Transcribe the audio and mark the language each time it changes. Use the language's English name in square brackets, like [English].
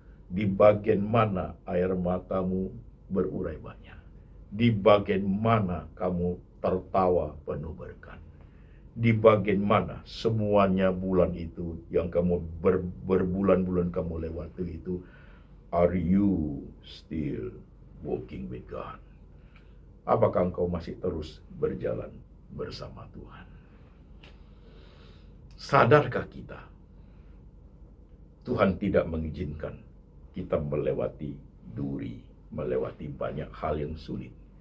[Indonesian] Di bagian mana air matamu berurai banyak. Di bagian mana kamu tertawa penuh berkat. Di bagian mana semuanya bulan itu yang kamu berbulan-bulan kamu lewati itu. [English] Are you still walking with God? [Indonesian] Apakah engkau masih terus berjalan bersama Tuhan? Sadarkah kita? Tuhan tidak mengizinkan kita melewati duri, melewati banyak hal yang sulit.